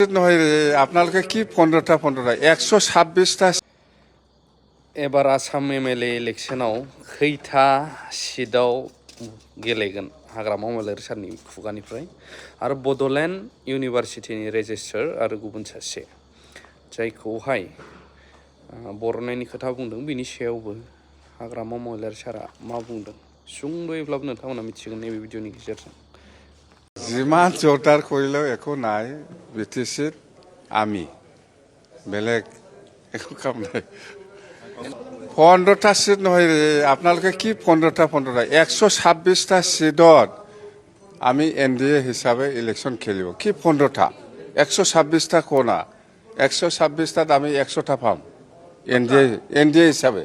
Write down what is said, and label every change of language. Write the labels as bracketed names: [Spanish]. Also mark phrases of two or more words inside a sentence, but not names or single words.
[Assamese] নহয় আপোনালোকে কি 15টা 126টা [Bodo] एबार आसाम एमएलए इलेक्शनाव खैथा सिटआव गेलेगोन हाग्रामा महिलारि सारनि खुगानिफ्राय आरो बड'लेण्ड इउनिभारसिटिनि रेजिस्ट्रार आरो गुबुन सासे जायखौहाय बरनायनि खोथा बुंदों बिनि सायावबो हाग्रामा महिलारि सारा मा बुंदों सुंद'यैब्लाबो नोंथांमोना मिथिगोन नैबे भिडिअनि गेजेरजों [Assamese] যিমান জোৰদাৰ কৰিলেও একো নাই বিটিচিত আমি বেলেগ একো কাম নাই 15টা সিট নহয় আপোনালোকে কি 15টা 126টা সিটত আমি এনডিএ হিচাপে ইলেকশন খেলিব কি 15টা 126টা কোনা 126টাত আমি 100টা পাম এনডিএ হিচাপে